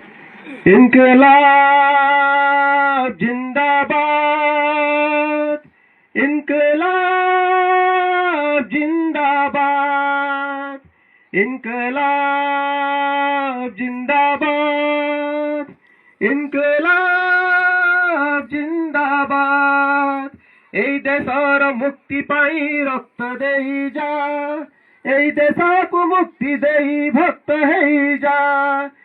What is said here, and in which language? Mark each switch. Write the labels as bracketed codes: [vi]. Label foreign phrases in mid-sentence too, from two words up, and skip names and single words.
[hi] इनकलाब जिंदाबाद इनकलाब जिंदाबाद इनकलाब जिंदाबाद इनकलाब जिंदाबाद [as] এই দেশৰ মুক্তি পাই ৰক্ত দেই যা এই দেশক মুক্তি দেই ভক্ত হেই যা।